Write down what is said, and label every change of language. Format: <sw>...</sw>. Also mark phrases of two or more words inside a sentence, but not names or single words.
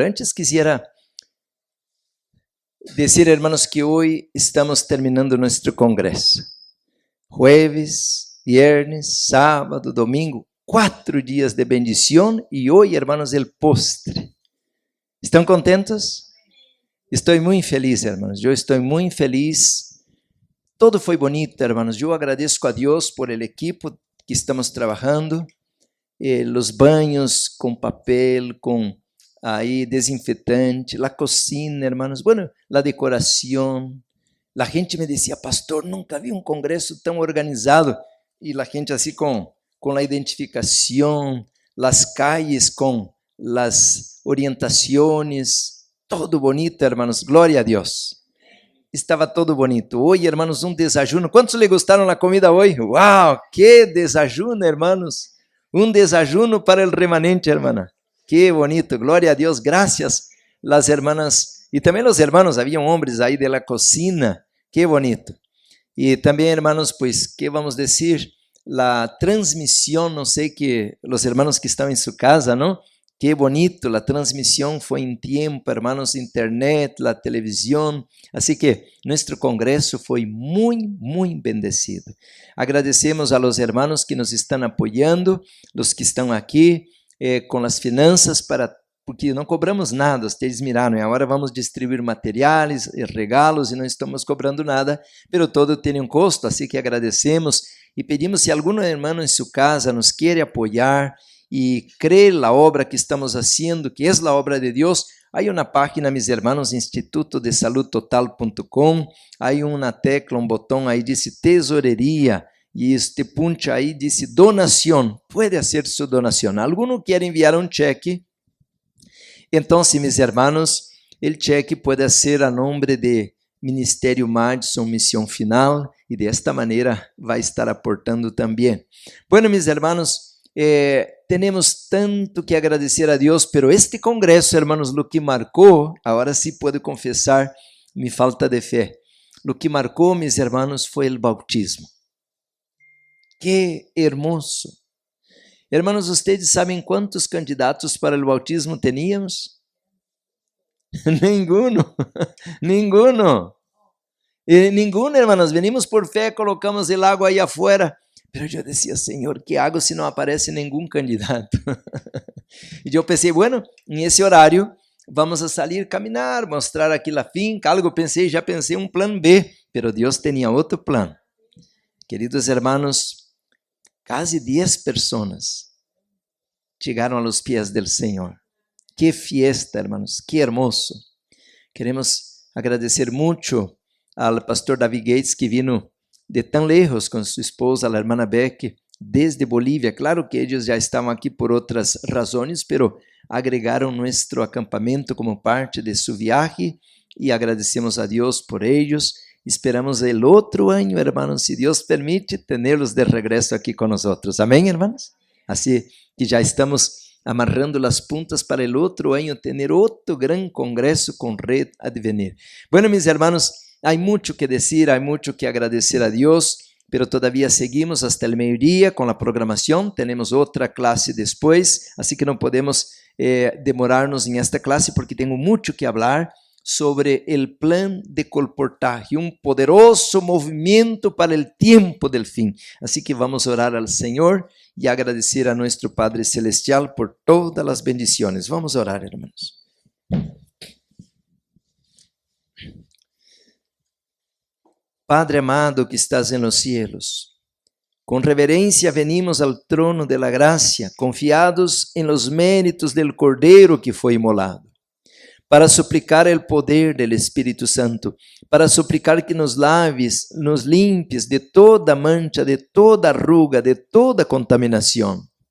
<es>Antes quisiera decir, hermanos, que hoy estamos terminando nuestro congreso. Jueves, viernes, sábado, domingo, 4 días de bendición y hoy, hermanos, el postre. ¿Están contentos? Estoy muy feliz, hermanos. Yo estoy muy feliz. Todo</es> <pt>foi bonito,</pt> <es>hermanos.</es> <pt>Eu agradeço a Deus</pt> <es>por el equipo</es> <pt>que estamos trabalhando,</pt> <es>los baños</es> <pt>com papel, com aí desinfetante,</pt> <es>la cocina, hermanos. Bueno, la decoración. La gente me decía, pastor, nunca vi un congreso</es> <pt>tão organizado.</pt> <es>E la gente assim com la identificación, las calles com las orientaciones, todo bonito, hermanos.</es> <pt>Glória a Deus. Estava todo bonito. Hoje, hermanos, desajuno. Quantos lhe gostaram da comida hoje?</pt> <es>Uau, que desajuno, hermanos.</es> <pt>Desajuno para o remanente, hermana.</pt> <es>Que bonito,</es> <pt>glória a Deus. Graças las hermanas e também os hermanos. Havia homens aí de la cocina. Que bonito. E também, hermanos, pues, que vamos dizer? La transmissão, não sei que os hermanos que estão em sua casa, não?</pt> <es>Qué bonito, la transmisión fue en tiempo, hermanos, internet, la televisión. Así que nuestro congreso fue muy, muy bendecido. Agradecemos a los hermanos que nos están apoyando, los que están aquí con las finanzas, porque</es> <pt>não cobramos nada, vocês miraram, e agora vamos distribuir materiais, regalos, e não estamos cobrando nada, pero todo tem custo, assim que agradecemos e pedimos, se algum irmão em sua casa nos quer apoiar,</pt> <es>y cree la obra que estamos haciendo, que es la obra de Dios, hay una página, mis hermanos, institutodesaludtotal.com, hay una tecla, un botón ahí dice tesorería, y puncha ahí dice donación, puede hacer su donación. ¿Alguno quiere enviar un cheque? Entonces, mis hermanos, el cheque puede ser a nombre de Ministério Madison Misión Final, y de esta manera va a estar aportando también. Bueno, mis hermanos,</es> <pt>temos tanto que agradecer a Deus, pero este congresso, hermanos, lo que marcou, agora sim puedo confessar minha falta de fé, lo que marcou, mis hermanos, foi o bautismo.</pt> <es>Que hermoso. Hermanos,</es> <pt>vocês sabem quantos candidatos para o bautismo teníamos?</pt> <es>Ninguno, ninguno. Ninguno, hermanos, venimos por fé, colocamos el agua aí afuera.</es> <pt>Pero eu dizia, Senhor, que hago se não aparece nenhum candidato? E eu pensei, bueno, nesse horário, vamos a sair, caminhar, mostrar aqui a finca, algo pensei, já pensei um plano B, pero Deus tinha outro plano. Queridos hermanos, quase 10 pessoas chegaram aos pés do Senhor.</pt> <es>Que fiesta, hermanos, que hermoso.</es> <pt>Queremos agradecer muito ao pastor David Gates, que vino de tão lejos com sua esposa, a irmã Beck, desde Bolívia. Claro que eles já estavam aqui por outras razões, pero agregaram nosso acampamento como parte de sua viagem e agradecemos a Deus por eles. Esperamos el outro ano, hermanos, se Deus permite, tê-los de regresso aqui conosco. Amém, hermanos? Assim que já estamos amarrando as puntas para el outro ano ter outro grande congresso com Red Advenir.</pt> <es>Bueno, mis hermanos,</es> <pt>há muito que dizer, há muito que agradecer a Deus,</pt> <es>pero todavía seguimos hasta el meio-dia</es> <pt>com a programação. Temos outra classe depois, assim que não podemos demorarnos em esta classe porque tenho muito que falar sobre</pt> <es>el plan de colportaje,</es> <pt>um poderoso movimento</pt> <es>para el tiempo del fin. Así que vamos a orar al Señor y agradecer a nuestro Padre Celestial por todas las bendiciones. Vamos a orar, hermanos. Padre amado que estás en los cielos, con reverencia venimos al trono de la gracia, confiados en los méritos del Cordero que fue inmolado, para suplicar el poder del Espíritu Santo, para suplicar que nos laves, nos limpies de toda mancha, de toda arruga, de toda contaminación.</es>